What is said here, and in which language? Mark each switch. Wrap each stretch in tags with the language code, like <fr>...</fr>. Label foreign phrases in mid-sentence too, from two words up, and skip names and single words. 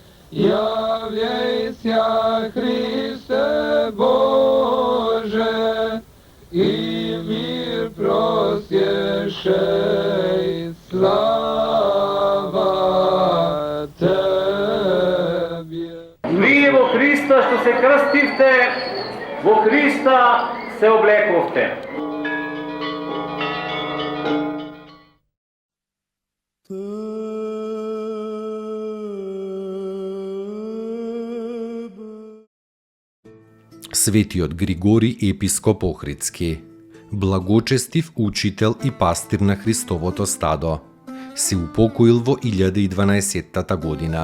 <cu>Явейся, Христе Боже, и мир просвещай, слава Тебе.</cu> <mk>Вие во Христа што се крстивте, во Христа се облековте. Светиот Григорий епископ Охридски, благочестив учител и пастир на Христовото стадо, се упокоил во 1012 година.</mk>